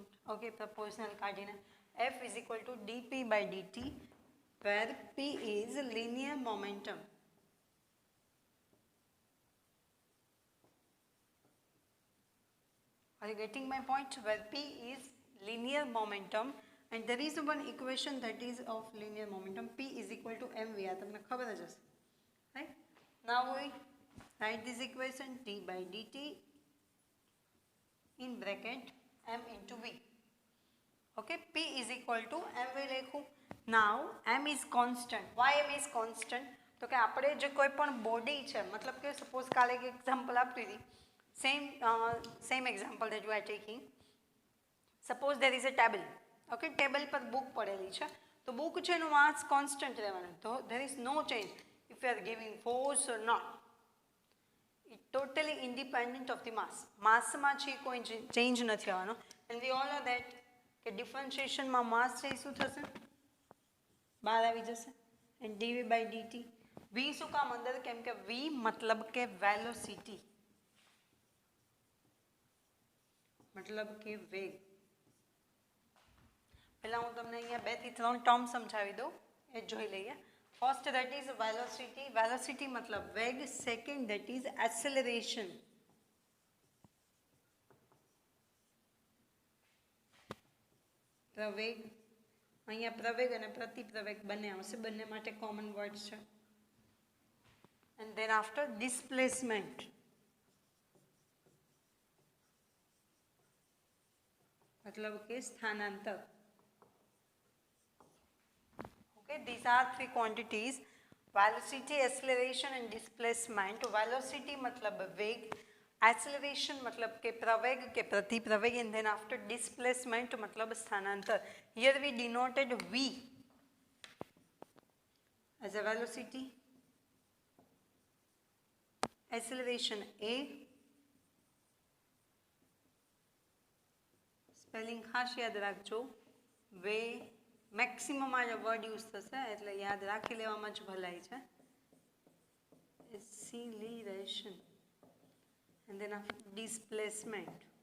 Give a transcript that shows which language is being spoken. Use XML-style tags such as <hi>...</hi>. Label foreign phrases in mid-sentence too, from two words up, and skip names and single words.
<en>Okay, proportional cardinal. F is equal to dp by dt, where p is linear momentum. Are you getting my point? Where p is linear momentum, and there is one equation that is of linear momentum. P is equal to mv.</en> <gu>આ તમને ખબર જ હશે,</gu> <en>right? Now we write this equation, d by dt in bracket m into v. Okay, p is equal to mv લખું. Now m is constant. Why m is constant?</en> <gu>તો કે આપણે જે કોઈ પણ બોડી છે, મતલબ કે સપોઝ કાલે એક એક્ઝામ્પલ આપી હતી,</gu> <en>same example that you are taking. Suppose there is a table.</en> <gu>Okay, table પર બુક પડેલી છે, તો બુક છે એનું</gu> <en>mass constant</en> <gu>રહેવાનું.</gu> <en>તો there is no change if you are giving force or not. It totally independent of the mass.</en> <gu>માસમાં છે કોઈ ચેન્જ નથી આવવાનો.</gu> <en>And we all know that</en> <gu>કે ડિફરન્શિએશનમાં માસ છે શું થશે, બહાર આવી જશે.</gu> <en>and dv by dt,</en> <gu>v શું કામ અંદર, કેમ કે v મતલબ કે વેલોસિટી, મતલબ કે વેગ. પહેલાં હું તમને અહીંયા 2 થી 3 ટર્મ સમજાવી દઉં, એ જોઈ લઈએ.</gu> <en>first that is velocity. velocity</en> <gu>મતલબ વેગ.</gu> <en>second that is acceleration.</en> <gu>પ્રવેગ, અહીંયા પ્રવેગ અને પ્રતિપ્રવેગ બંને આવશે, બંને માટે</gu> <en>common word</en> <gu>છે.</gu> <en>and then after displacement.</en> <hi>मतलब के स्थानांतर.</hi> <en>Okay, these are 3 quantities: velocity, acceleration and displacement. Velocity</en> <hi>मतलब वेग,</hi> <en>acceleration</en> <hi>मतलब के प्रवेग के प्रतिप्रवेग,</hi> <en>and then after displacement</en> <hi>मतलब स्थानांतर.</hi> <en>Here we denoted v as a velocity, acceleration a,</en> <gu>સ્પેલિંગ ખાસ યાદ રાખજો.</gu> <en>way maximum</en> <gu>આ</gu> <en>word use</en> <gu>થશે એટલે યાદ રાખી લેવામાં જ ભલાઈ છે.</gu> <en>acceleration and then displacement.</en>